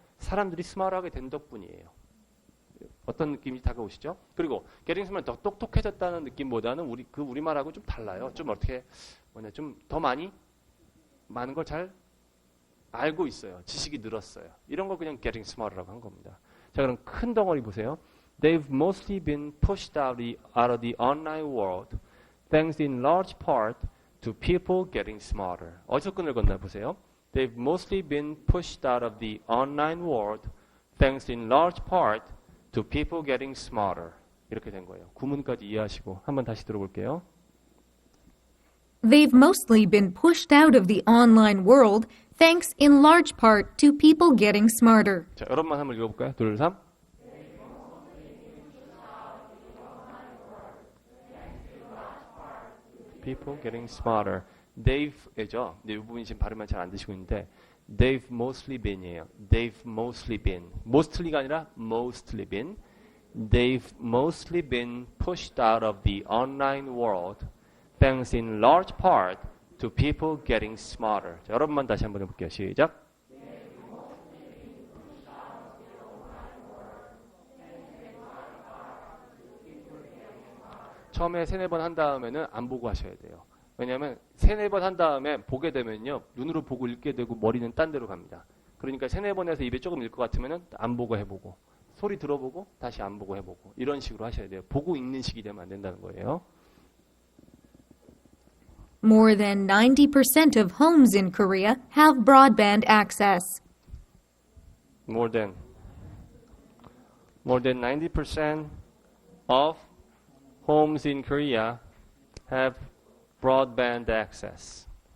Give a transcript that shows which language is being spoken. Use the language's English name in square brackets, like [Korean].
[Korean] 사람들이 스마트하게 된 덕분이에요. 어떤 느낌이 다가오시죠? 그리고 [English] getting smart [Korean] 더 똑똑해졌다는 느낌보다는 우리말하고 좀 달라요. 좀 어떻게 좀 더 많은 걸 잘 알고 있어요. 지식이 늘었어요. 이런 걸 그냥 [English] getting smart [Korean] 라고 한 겁니다. 자, 그럼 큰 덩어리 보세요. [English] They've mostly been pushed out of the online world, thanks in large part to people getting smarter. [Korean] 어디서 끈을 건나 보세요. [English] They've mostly been pushed out of the online world, thanks in large part to people getting smarter. [Korean] 이렇게 된 거예요. 구문까지 이해하시고 한번 다시 들어볼게요. [English] They've mostly been pushed out of the online world, thanks in large part to people getting smarter. [Korean] 자, 여러분만 한번 읽어볼까요? 둘, 삼. [English] People getting smarter. They've죠. [Korean] 근데 이 부분이 지금 발음만 잘 안 되시고 있는데 [English] they've mostly been [Korean] 이에요. [English] They've mostly been. mostly가 아니라 mostly been. They've mostly been pushed out of the online world, thanks in large part to people getting smarter. [Korean] 자, 여러분만 다시 한번 해볼게요. 시작. 처음에 3-4번 한 다음에는 안 보고 하셔야 돼요. 왜냐하면 3-4번 한 다음에 보게 되면요. 눈으로 보고 읽게 되고 머리는 딴 데로 갑니다. 그러니까 3-4번 해서 입에 조금 일 것 같으면 안 보고 해보고 소리 들어보고 다시 안 보고 해보고 이런 식으로 하셔야 돼요. 보고 읽는 식이 되면 안 된다는 거예요. [English] More than 90% of homes in Korea have broadband access. More than 90% of homes in Korea have broadband access.